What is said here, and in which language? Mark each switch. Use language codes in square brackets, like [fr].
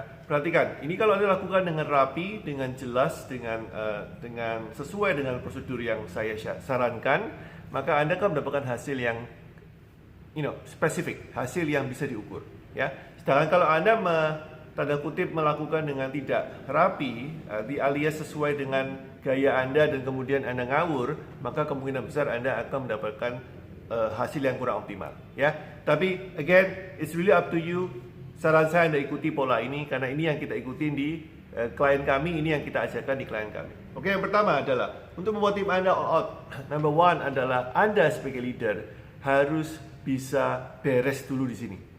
[id] Perhatikan, ini kalau Anda lakukan dengan rapi, dengan jelas, dengan sesuai dengan prosedur yang saya sarankan, maka Anda akan mendapatkan hasil yang spesifik, hasil yang bisa diukur ya. Sedangkan kalau Anda tanda kutip melakukan dengan tidak rapi, alias sesuai dengan gaya Anda dan kemudian Anda ngawur, maka kemungkinan besar Anda akan mendapatkan hasil yang kurang optimal ya. Tapi [en] again, it's really up to you. [id] Saran saya Anda ikuti pola ini karena ini yang kita ikutin di klien kami, ini yang kita ajarkan di klien kami. Oke, yang pertama adalah untuk membuat tim Anda [en] all out. Number 1 [id] adalah Anda sebagai leader harus bisa beres dulu di sini.